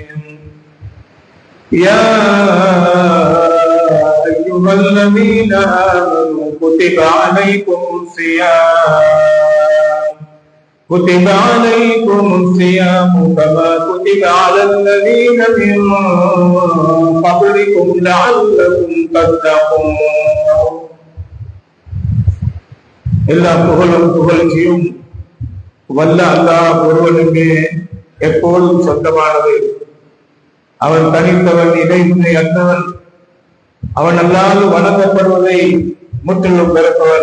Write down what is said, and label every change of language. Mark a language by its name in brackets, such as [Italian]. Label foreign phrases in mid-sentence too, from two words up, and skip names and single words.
[Arabic] يا أيها الذين آمنوا كتب عليكم الصيام كما كتب على الذين من قبلكم لعلكم تتقون. [Tamil] எல்லா புகழும் புகழ்ச்சியும் வல்ல அல்லாஹ் ஒருவனுக்கு எப்போதும் சொந்தமானது. அவன் தனித்தவன், இடைமுறை அற்றவன். அவன் அல்லாது வணங்கப்படுவதை முற்றிலும் பெறப்பவன்.